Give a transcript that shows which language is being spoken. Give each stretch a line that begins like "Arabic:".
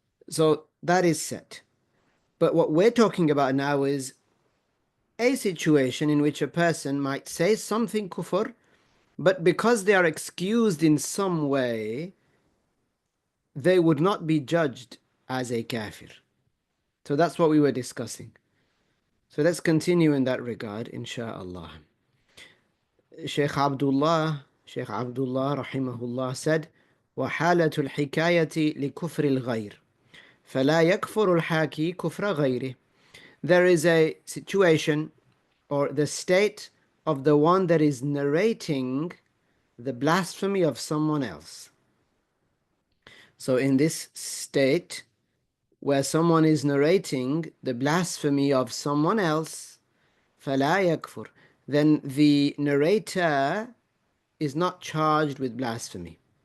English: So that is set. But what we're talking about now is a situation in which a person might say something kufr, but because they are excused in some way, they would not be judged as a kafir. So that's what we were discussing. So let's continue in that regard, insha'Allah. Sheikh Abdullah rahimahullah said,
Arabic: وحالة الحكاية لكفر الغير فلا يكفر الحاكي كفر غيره.
English: There is a situation or the state of the one that is narrating the blasphemy of someone else. So in this state, where someone is narrating the blasphemy of someone else,
Arabic: فَلَا يَكْفُرُ,
English: then the narrator is not charged with blasphemy.